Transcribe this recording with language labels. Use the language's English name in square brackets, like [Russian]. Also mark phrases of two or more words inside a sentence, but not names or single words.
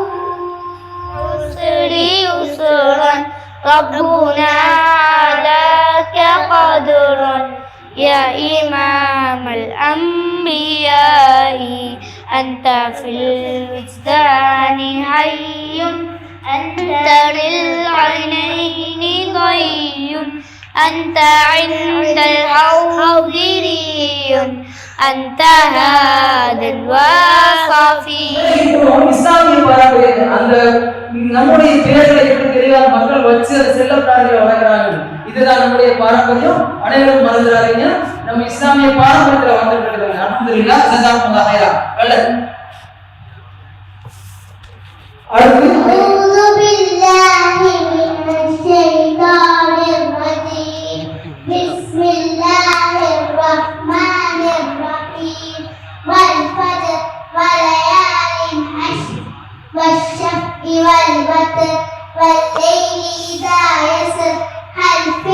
[Arabic] يسري يسرا ربنا لك قدرا يا إمام الأنبياء أنت في الوجدان حي أنت للعينين ضي أنت عند الحوض ري أنت هذا الوصفي. [Tamil] இஸ்லாமிய பாரம்பரிய அந்த நம்முடைய பேர்களை எப்படி தெரியாத மக்கள் வச்சு செல்ல பிராணிகளை வளர்க்கிறாங்க. இதுதான் நம்முடைய பாரம்பரியம். அனைவரும் மறந்துடாதீங்க. நம்ம இஸ்லாமிய பாரம்பரியத்துல வந்துட்டு இருக்காங்க. [Arabic] الحمد لله جزاكم الله خيرا. [Tamil] அடுத்து [Arabic] أعوذ بالله من الشيطان الرجيم بسم الله الرحمن الرحيم والفجر وليال عشر والشفع والوتر والليل إذا يسر هل في